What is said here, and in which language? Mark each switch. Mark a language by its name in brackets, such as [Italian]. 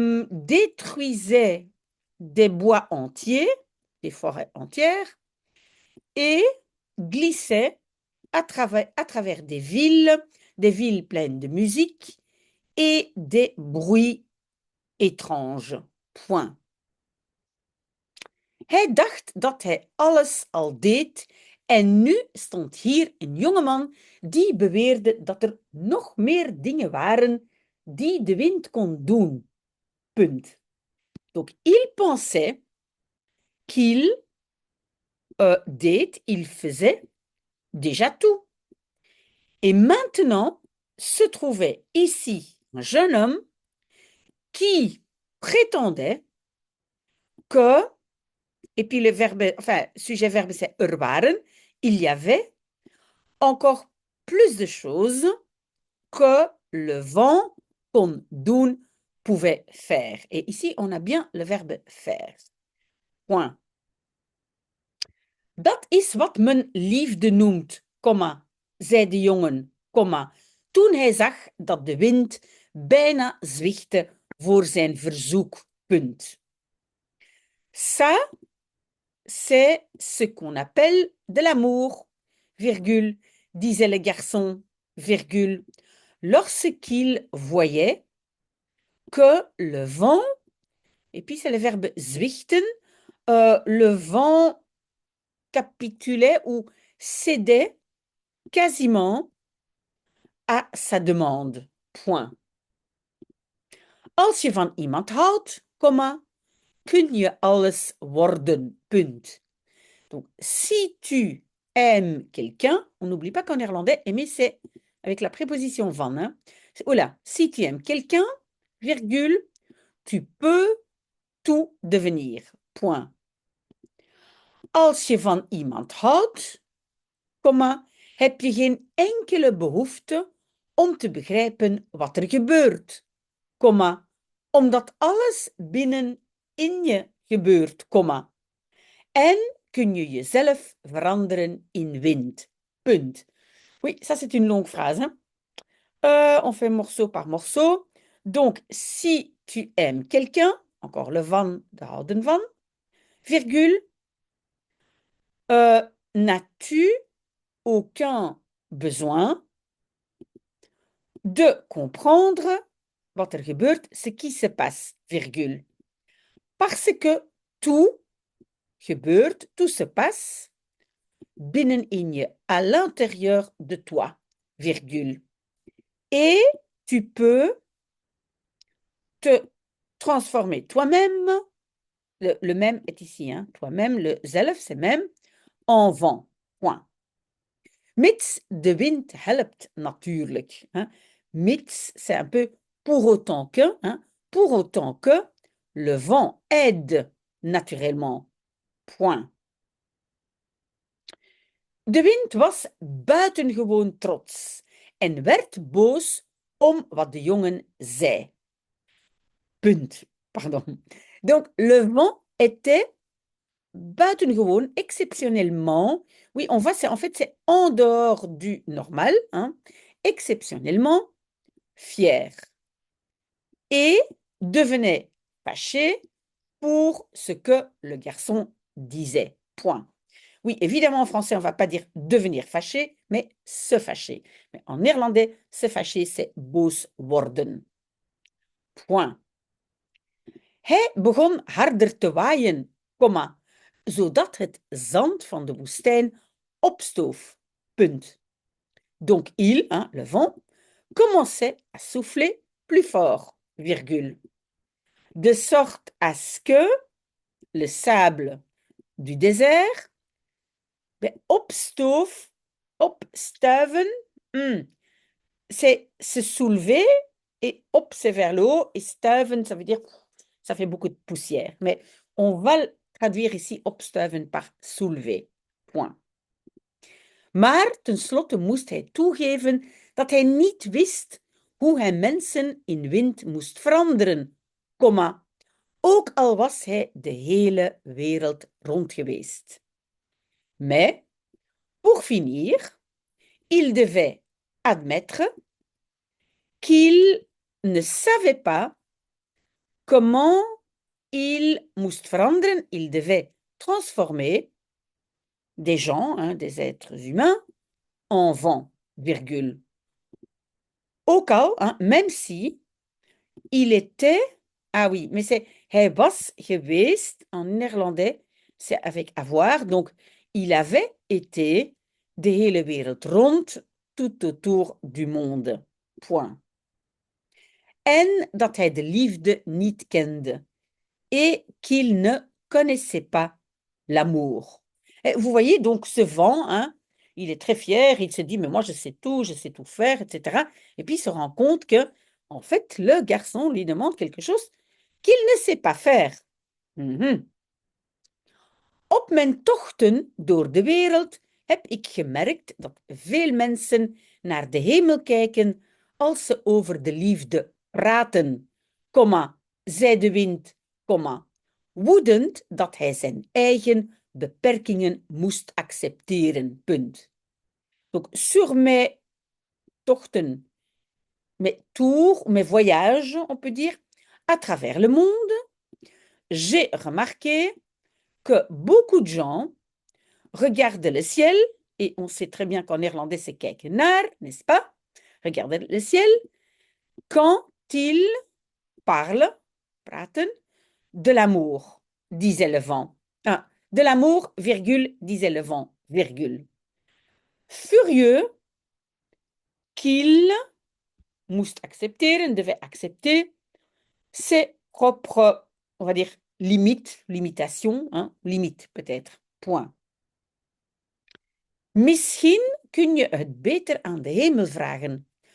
[French] Détruisait des bois entiers, des forêts entières, et glissait à travers des villes pleines de musique et des bruits étranges. Point. [Dutch] Hij dacht dat hij alles al deed en nu stond hier een jongeman die beweerde dat er nog meer dingen waren die de wind kon doen. Punt. [French] Donc, il pensait qu'il il faisait déjà tout. Et maintenant se trouvait ici un jeune homme qui prétendait que, et puis le verbe, enfin, sujet-verbe c'est waren, il y avait encore plus de choses que le vent [Dutch] kon doen [French] pouvait faire. Et ici, on a bien le verbe faire. Point. [Dutch] Dat is wat men liefde noemt, zei de jongen, toen hij zag dat de wind bijna zwichtte voor zijn verzoek. Punt. [French] Ça, c'est ce qu'on appelle de l'amour, virgule, disait le garçon, virgule, lorsqu'il voyait que le vent Et puis, c'est le verbe zwichten. Le vent capitulait ou cédait quasiment à sa demande. Point. [Dutch] Als je van iemand houdt, comma, kun je alles worden. Punt. [French] Donc, si tu aimes quelqu'un, on n'oublie pas qu'en néerlandais, aimer, c'est avec la préposition van. Hein. Oula, si tu aimes quelqu'un, virgule, tu peux tout devenir. Point. [Dutch] Als je van iemand houdt, comma, heb je geen enkele behoefte om te begrijpen wat er gebeurt, comma, omdat alles binnen in je gebeurt, comma. En kun je jezelf veranderen in wind. Punt. [French] Oui, ça c'est une longue phrase. Hein? On fait morceau par morceau. Donc, si tu aimes quelqu'un, encore le van, de houden van, virgule, n'as-tu aucun besoin de comprendre [Dutch] wat er gebeurt, [French] ce qui se passe, virgule. Parce que tout gebeurt, tout se passe [Dutch] binnenin je, [French] à l'intérieur de toi, virgule. Et tu peux te transformer toi-même, le même est ici, hein, toi-même, le zelf, c'est même, en vent, point. [Dutch] Mits de wind helpt natuurlijk. [French] Hein. Mits, c'est un peu pour autant que, hein, pour autant que le vent aide naturellement. Point. [Dutch] De wind was buitengewoon trots en werd boos om wat de jongen zei. Punt. Pardon. [French] Donc, le vent était buitengewoon, exceptionnellement. Oui, on voit, en fait, c'est en dehors du normal, hein, exceptionnellement fier. Et devenait fâché pour ce que le garçon disait. Point. Oui, évidemment, en français, on ne va pas dire devenir fâché, mais se fâcher. Mais en néerlandais, se fâcher, c'est [Dutch] boos worden. [French] Point. [Dutch] Hij begon harder te waaien, comma, zodat het zand van de woestijn opstoof. Punt. [French] Donc il, hein, le vent, commençait à souffler plus fort, virgule. De sorte à ce que le sable du désert opstoof, opstuiven, c'est se soulever et op, c'est vers le haut et stuiven, ça veut dire, ça fait beaucoup de poussière. Mais on va traduire ici opstuiven par soulever. Point. [Dutch] Maar tenslotte moest hij toegeven dat hij niet wist hoe hij mensen in wind moest veranderen, comma, ook al was hij de hele wereld rond geweest. [French] Mais, pour finir, il devait admettre qu'il ne savait pas comment il [Dutch] moest veranderen, [French] il devait transformer des gens, hein, des êtres humains, en vent, virgule. Au cas, hein, même si il était, ah oui, mais c'est [Dutch] hij was geweest, [French] en néerlandais, c'est avec avoir, donc il avait été [Dutch] de hele wereld rond, [French] tout autour du monde. Point. [Dutch] En dat hij de liefde niet kende [French] et qu'il ne connaissait pas l'amour. Vous voyez donc ce vent, hein, il est très fier, il se dit mais moi je sais tout faire, etc. Et puis il se rend compte que en fait le garçon lui demande quelque chose qu'il ne sait pas faire. [Dutch] Op mijn tochten door de wereld heb ik gemerkt dat veel mensen naar de hemel kijken als ze over de liefde praten, comma, zei de wind, comma, woedend dat hij zijn eigen beperkingen moest accepteren, punt. [French] Donc, sur mes tochten, mes tours, mes voyages, on peut dire, à travers le monde, j'ai remarqué que beaucoup de gens regardent le ciel, et on sait très bien qu'en néerlandais c'est [Dutch] kijken naar, [French] n'est-ce pas? Regardent le ciel quand ils parlent, praten, de l'amour, disait le vent. Ah, de l'amour, virgule, disait le vent, virgule. Furieux qu'il [Dutch] moest accepteren, [French] devait accepter ses propres, on va dire, limites, limitations, hein, limites peut-être, point. [Dutch] Misschien kun je het beter aan de hemel vragen.